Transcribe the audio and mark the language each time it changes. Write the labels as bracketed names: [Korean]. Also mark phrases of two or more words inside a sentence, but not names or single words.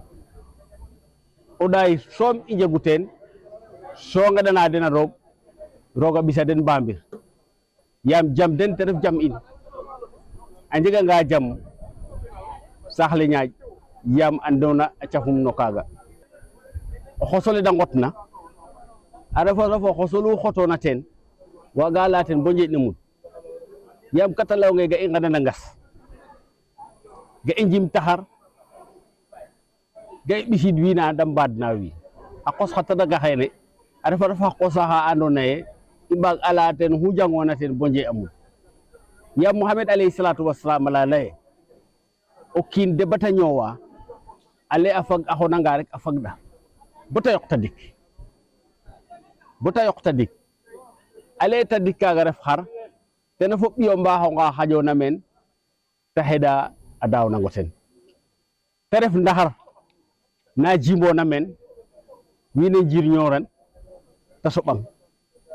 [Serer] o ɗaay soom i njegu teen so ngeɗana den a roog a ɓisa den Mbamir yaam jam den te ref jam in a njeganga jam saax le ñaaƴ yaam andoona a cafum no kaaga o xosole da nqotna a refo xosolu xotona teen waaga laya teen bo njeeƴ ne mud yaam kata layonge ga i nqendan a ngas ga i njim taxar ga i ɓisiid wiina da mbaadna wiin a qos xa tadanga xeene a refa xa qos axa andoona yee i mbaag a laya teen oxu jangoona teen bo njeeƴ a mud yaam [Arabic] محمد عليه الصلاة والسلام [Serer] ala laye o kiin de bata ñoowa ale a fag a xonanga rek a fagɗa bata yoq tadik ale tadik kaaga ref xar ten fo ɓiyo mbaaxonga xaƴoona meen ta xeɗa a daawnango ten te ref ndaxar na jimboona meen wiin we njirñooran ta soɓang